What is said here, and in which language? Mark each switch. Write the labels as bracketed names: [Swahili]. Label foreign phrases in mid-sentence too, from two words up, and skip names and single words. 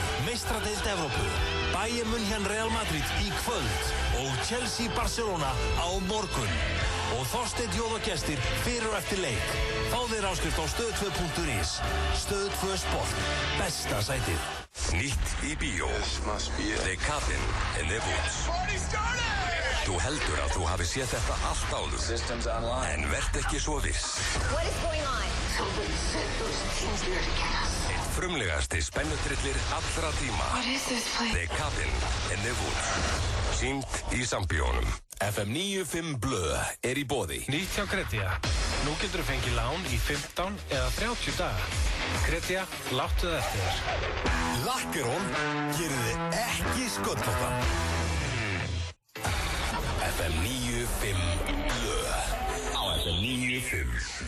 [Icelandic] Meistaradeild Evrópu. Bayern München Real Madrid í kvöld. Og Chelsea Barcelona á morgun. Og Þorsteinn Jóð og gestir fyrir og eftir leik. Fá þér áskrift á stöð2.is. Stöð2 Sport. Besta sætið. Nýtt í bíó. The Cabin in the Woods. Þú heldur að þú hafi séð þetta allt áður. En vert ekki svo viss. [English] What is going on? [Icelandic] Einn frumlegasti spennutrillir allra tíma. [English] What is this place? [Icelandic] The Cabin in the Woods. Sýnt í Sambíónum. FM 95 Blö í boði. Nýtt hjá Kredía. Nú getur þú fengið lán í 15 eða 30 daga. Kredía, láttu það eftir þér. Lakkerón gerir þið ekki sköllóttan. FM 95 Blö á FM 95.